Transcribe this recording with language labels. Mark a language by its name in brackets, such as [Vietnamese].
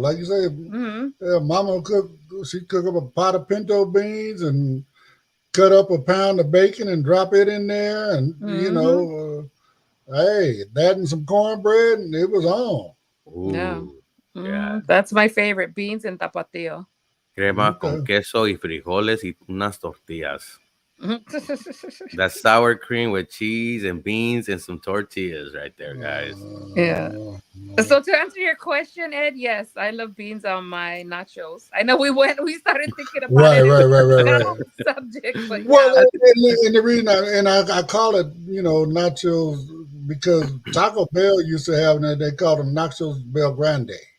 [English] Like you say, Mama she'd cook up a pot of pinto beans and cut up a pound of bacon and drop it in there. And, hey, that and some cornbread, and it was on. Ooh. Yeah. That's my favorite, beans and tapatio. [Spanish] Crema con queso y frijoles y unas tortillas. [English] That sour cream with cheese and beans and some tortillas right there, guys. Yeah. So to answer your question, Ed, yes, I love beans on my nachos. I know we started thinking about right. subject, but and the reason I call it, nachos, because Taco Bell used to have that, they called them Nachos Bel Grande.